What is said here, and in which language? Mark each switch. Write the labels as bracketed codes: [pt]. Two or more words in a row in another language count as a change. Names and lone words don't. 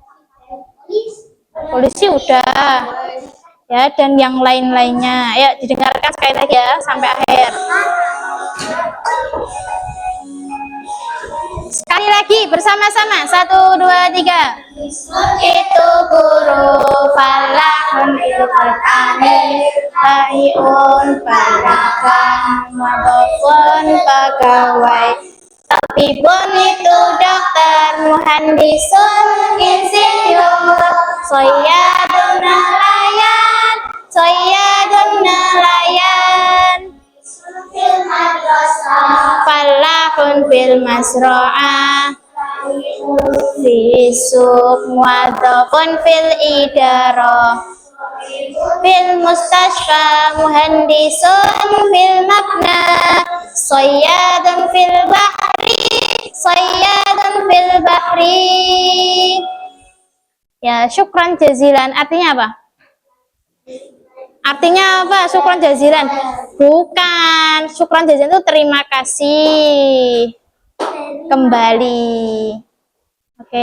[id] Polisi udah. Ya, dan yang lain-lainnya. Ayo didengarkan sekali lagi ya sampai akhir. Sekali lagi bersama-sama. 1, 2, 3. Itu guru, falahun itu petani, bai'un pedagang, wadofun pegawai, tabibun itu dokter, muhandisun insinyur, sayyadun nelayan, sayyadun nelayan, [ar] فلاح في المزرعة، في السوق موظف في الإدارة، في المستشفى مهندس في المبنى، صياد في البحر، صياد في البحر. [id] Ya, [ar] شكرا جزيلا [id] artinya apa? Artinya apa? [ar] شكرا جزيلا? [id] Bukan. [ar] شكرا جزيلا [id] itu terima kasih. Kembali. Oke.